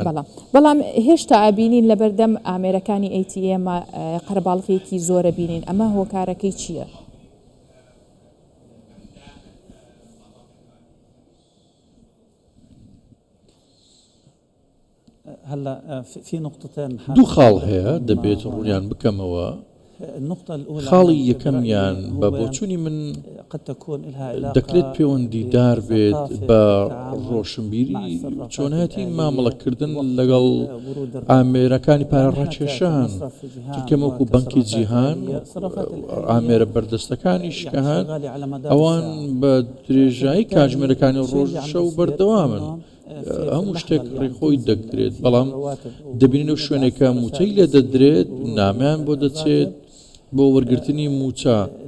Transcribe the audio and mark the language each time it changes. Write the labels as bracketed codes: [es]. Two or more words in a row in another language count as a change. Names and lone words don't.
[ckb] بەڵام هێشتا ئابینین لە بەردەم ئامێرەکانی ATM قەرەباڵغیەکی زۆرە بینین ئەمە هۆکارەکەی چییە؟ [ar] هلا في نقطتين [ckb] دوو خاڵ هەیە دەبێت ڕوونیان بکەمەوە خاڵی یەکەمیان بە بۆچوونی من دەکرێت پەیوەندیدار بێت بە ڕۆشنبیری چۆنەتی مامەڵەکردن لەگەڵ ئامێرەکانی پارەڕاکێشان چونکەمەوەکو بەنکی جیهان ئامێرە بەردەستەکانیش کە هەن ئەوان بە درێژایی کاتژمێرەکانی ڕۆژشە و بەردەوامن هەموو شتێک ڕێخۆی دەگرێت بەڵام دەبینێت و شوێنێکە موچەی لێ دەدرێت نامیان بۆ دەچێت بۆ وەرگرتنی موچە